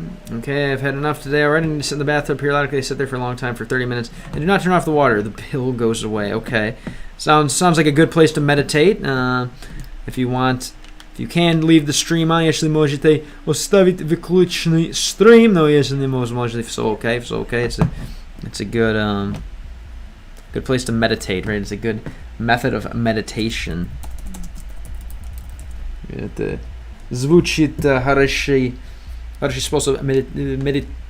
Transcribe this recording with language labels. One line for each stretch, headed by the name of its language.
English: Okay, I've had enough today already. I need to sit in the bathtub periodically. I sit there for a long time, for 30 minutes, and do not turn off the water. The pill goes away. Okay, sounds like a good place to meditate. If you can leave the stream on,
Russian: если можете оставить выключенный стрим, но если не можете, все okay.
English: It's a good place to meditate, right? It's a good method of meditation.
Russian: Это звучит хороший способ медитировать.